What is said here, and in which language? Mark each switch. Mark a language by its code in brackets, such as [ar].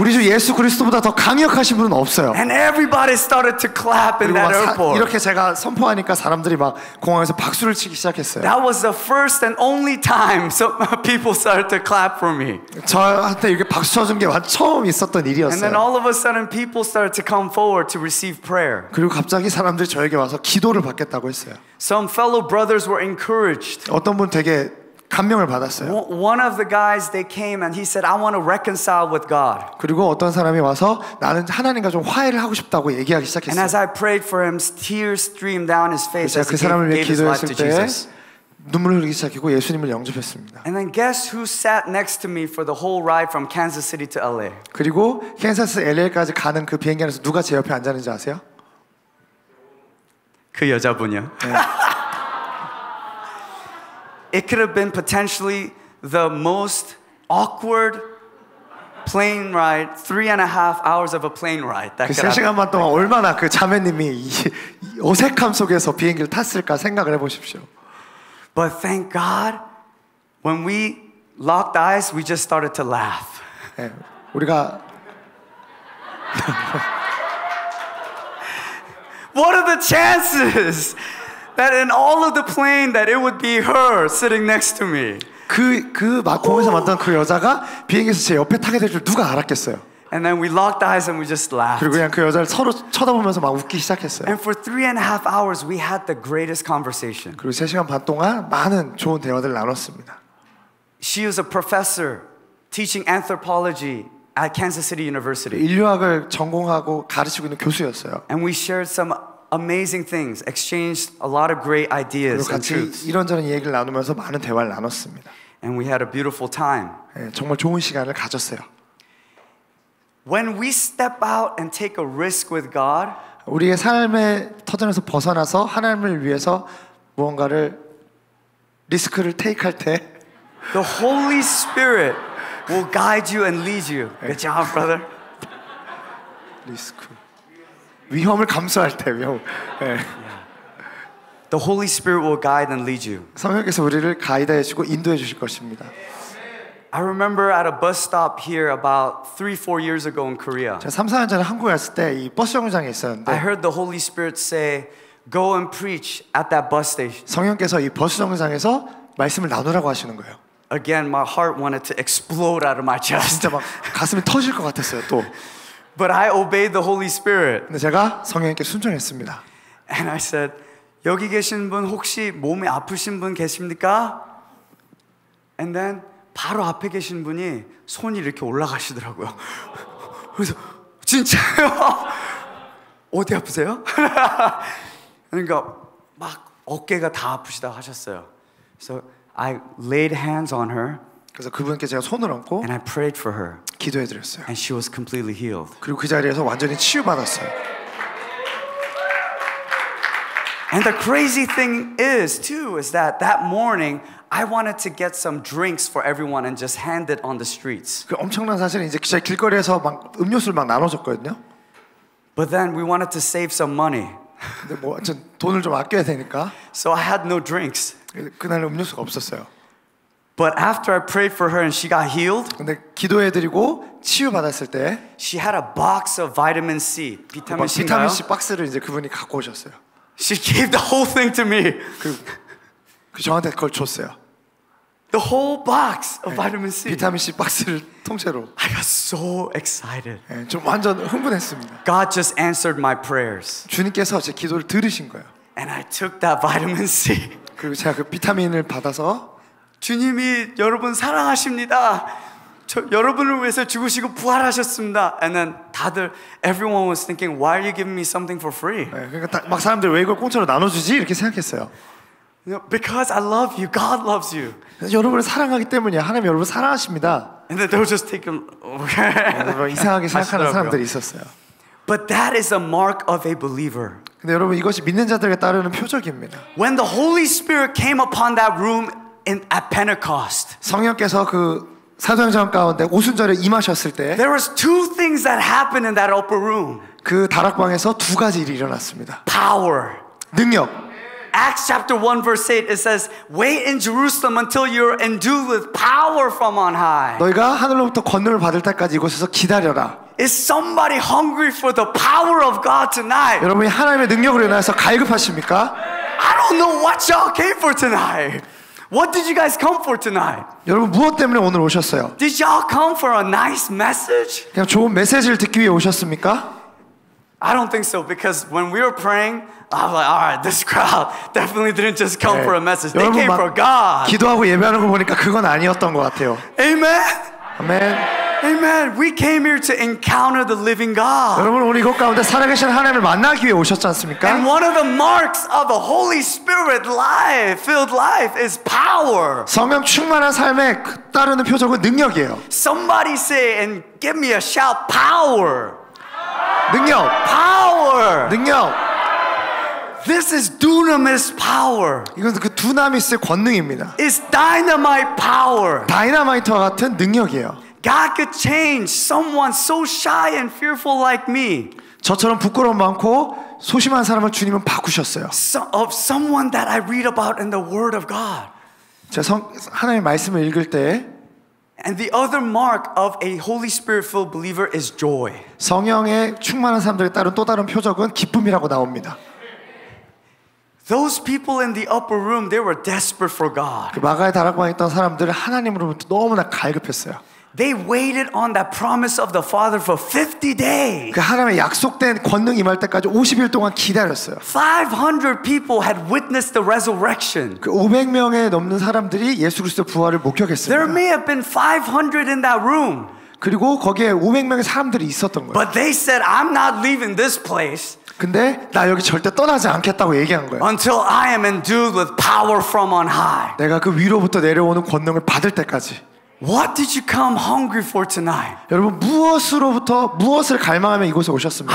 [ko] 우리 주 예수 그리스도보다 더 강력하신 분은 없어요. [en] And everybody started to clap in [ko] 그리고 [en] that [ko] 막 [en] airport. [ko] 이렇게 제가 선포하니까 사람들이 막 공항에서 박수를 치기 시작했어요. [en] That was the first and only time some people started to clap for me. [ko] 저한테 이렇게 박수 쳐준 게 처음 있었던 [en] And then [ko] 일이었어요. [en] all of a sudden people started to come forward to receive prayer. [ko] 그리고 갑자기 사람들이 저에게 와서 기도를 받겠다고 했어요. [en] Some fellow brothers were encouraged. [ko] 어떤 분 되게 감명을 받았어요. [en] One of the guys, they came and he said, I want to reconcile with God. [ko] 그리고 어떤 사람이 와서 나는 하나님과 좀 화해를 하고 싶다고 얘기하기 [en] And as [ko] 시작했어요. [en] I prayed for him, tears streamed down his face [ko] 제가 [en] as [ko] 그 [en] he [ko] 사람을 위해 [en] gave his life [ko] 기도했을 [en] to [ko] 때 [en] Jesus. [ko] 눈물을 흘리기 시작했고 예수님을 영접했습니다. [en] And then guess who sat next to me for the whole ride from Kansas City to LA? [ko] 그리고 캔사스 LA까지 가는 그 비행기 안에서 누가 제 옆에 앉았는지 아세요? 그 여자분이요. [en] It could have been potentially the most awkward plane ride, 3.5 hours of a plane ride. That [ko] 그 [en] could happen. [ko] 3시간만 동안 얼마나 그 자매님이 이 어색함 속에서 비행기를 탔을까 생각을 해보십시오. [en] But thank God, when we locked eyes, we just started to laugh. [ko] 네, 우리가 [en] What are the chances that in all of the plane that it would be her sitting next to me? [ko] 그 공에서 만난 그 여자가 비행기에서 제 옆에 타게 될 줄 누가 알았겠어요. [en] And then we locked eyes and we just laughed. [ko] 그리고 그냥 그 여자를 서로 쳐다보면서 막 웃기 시작했어요. [en] And for 3.5 hours, we had the greatest conversation. [ko] 그리고 3시간 반 동안 많은 좋은 대화들을 나눴습니다. [en] She was a professor teaching anthropology at Kansas City University. [ko] 인류학을 전공하고 가르치고 있는 교수였어요. [en] And we shared some amazing things, exchanged a lot of great [ko] 그리고 [en] ideas and [ko] 같이 [en] truths. [ko] 이런저런 얘기를 나누면서 많은 대화를 나눴습니다. [en] And we had a beautiful time. [ko] 네, 정말 좋은 시간을 가졌어요. [en] When we step out and take a risk with God, [ko] 우리의 삶의 터전에서 벗어나서 하나님을 위해서 무언가를 리스크를 테이크할 때 [en] the Holy Spirit will guide you and lead you. Good job, brother. [ko] 리스크 위험을 감수할 때 위험. 네. [en] The Holy Spirit will guide and lead you. [ko] 성령께서 우리를 가이드해 주시고 인도해 주실 것입니다. [en] I remember at a bus stop here about 3-4 years ago in Korea. [ko] 제가 3-4년 전에 한국에 왔을 때 이 버스 정류장에 있었는데 [en] I heard the Holy Spirit say, go and preach at that bus station. [ko] 성령께서 이 버스 정류장에서 말씀을 나누라고 하시는 거예요. [en] Again, my heart wanted to explode out of my chest. [ko] 진짜 막 가슴이 터질 것 같았어요. 또. [en] But I obeyed the Holy Spirit. [ko] 근데 제가 성령님께 순종했습니다. [en] And I said, [ko] 여기 계신 분 혹시 몸이 아프신 분 계십니까? [en] And then [ko] 바로 앞에 계신 분이 손이 이렇게 올라가시더라고요. 그래서 진짜요? 어디 아프세요? 그러니까 막 어깨가 다 아프시다 하셨어요. [en] So I laid hands on her. [ko] 그래서 그분께 제가 손을 얹고 [en] And I prayed for her. [ko] 기도해 드렸어요. [en] And she was completely healed. [ko] 그리고 그 자리에서 완전히 치유받았어요. [en] And the crazy thing is that morning I wanted to get some drinks for everyone and just hand it on the streets. [ko] 그 엄청난 사실은 이제 제 길거리에서 막 음료수를 막 나눠줬거든요. [en] But then we wanted to save some money. [ko] 근데 뭐 전 돈을 좀 아껴야 되니까 [en] So I had no drinks. [ko] 그날 음료수가 없었어요. [en] But after I prayed for her and she got healed, [ko] 근데 기도해 드리고 치유 받았을 때 [en] she had a box of vitamin C. [ko] 비타민 C인가요? 비타민 C 박스를 이제 그분이 갖고 오셨어요. [en] She gave the whole thing to me. [ko] 그 저한테 그걸 줬어요. [en] The whole box of vitamin C. [ko] 비타민 C 박스를 통째로. [en] I got so excited. [ko] 네, 좀 완전 흥분했습니다. [en] God just answered my prayers. [ko] 주님께서 제 기도를 들으신 거예요. [en] And I took that vitamin C. [ko] 그리고 제가 그 비타민을 받아서 주님이 여러분 사랑하십니다. 여러분을 위해서 죽으시고 부활하셨습니다. [en] And then everyone was thinking, why are you giving me something for free? [ko] 네, 그러니까 막 사람들이 왜 이걸 공짜로 나눠주지? 이렇게 생각했어요. [en] Because I love you, God loves you. [ko] 여러분을 사랑하기 때문이야. 하나님 여러분을 사랑하십니다. [en] And then they were just taking [ko] 이상하게 생각하는 사람들이 있었어요. [en] But that is a mark of a believer. [ko] 근데 여러분 이것이 믿는 자들에게 따르는 표적입니다. [en] When the Holy Spirit came upon that room at Pentecost, [ko] 성령께서 그 사도행전 가운데 오순절에 임하셨을 때 [en] there was two things that happened in that upper room. [ko] 그 다락방에서 두 가지 일이 일어났습니다. [en] Power. [ko] 능력. [en] Acts chapter 1 verse 8 it says, wait in Jerusalem until you're endued with power from on high. [ko] 너희가 하늘로부터 권능을 받을 때까지 이곳에서 기다려라. [en] Is somebody hungry for the power of God tonight? [ko] 여러분이 하나님의 능력으로 인해서 갈급하십니까? [en] I don't know what y'all came for tonight. What did you guys come for tonight? [ko] 여러분 무엇 때문에 오늘 오셨어요? [en] Did y'all come for a nice message? [ko] 그냥 좋은 메시지를 듣기 위해 오셨습니까? [en] I don't think so because when we were praying, I was like, all right, this crowd definitely didn't just come for a message. They came for God. [ko] 기도하고 예배하는 거 보니까 그건 아니었던 것 같아요. [en] Amen. [ko] 아멘. [en] Amen. We came here to encounter the living God. [ko] 여러분 오늘 이곳 가운데 살아계신 하나님을 만나기 위해 오셨지 않습니까? [en] And one of the marks of a Holy Spirit filled life is power. [ko] 성령 충만한 삶에 따르는 표적은 능력이에요. [en] Somebody say and give me a shout, power. [ko] 능력. [en] Power. [ko] 능력. [en] This is dunamis power. [ko] 이건 그 두나미스의 권능입니다. [en] It's dynamite power. [ko] 다이너마이트와 같은 능력이에요. [en] God could change someone so shy and fearful like me. [ko] 저처럼 부끄러움 많고 소심한 사람을 주님은 바꾸셨어요. [en] Of someone that I read about in the Word of God. [ko] 제가 하나님의 말씀을 읽을 때 [en] And the other mark of a Holy Spirit-filled believer is joy. [ko] 성령에 충만한 사람들에 따른 또 다른 표적은 기쁨이라고 나옵니다. [en] Those people in the upper room, they were desperate for God. [ko] 그 마가의 다락방에 있던 사람들은 하나님으로부터 너무나 갈급했어요. [en] They waited on that promise of the Father for 50 days. [ko] 그 하나님의 약속된 권능 임할 때까지 50일 동안 기다렸어요. [en] 500 people had witnessed the resurrection. [ko] 그 500명에 넘는 사람들이 예수 그리스도의 부활을 목격했습니다. [en] There may have been 500 in that room. [ko] 그리고 거기에 500명의 사람들이 있었던 거예요. [en] But they said, I'm not leaving this place. [ko] 근데 나 여기 절대 떠나지 않겠다고 얘기한 거예요. [en] Until I am endued with power from on high. [ko] 내가 그 위로부터 내려오는 권능을 받을 때까지. [en] What did you come hungry for tonight? [ko] 여러분 무엇을 갈망하며 이곳에 오셨습니까?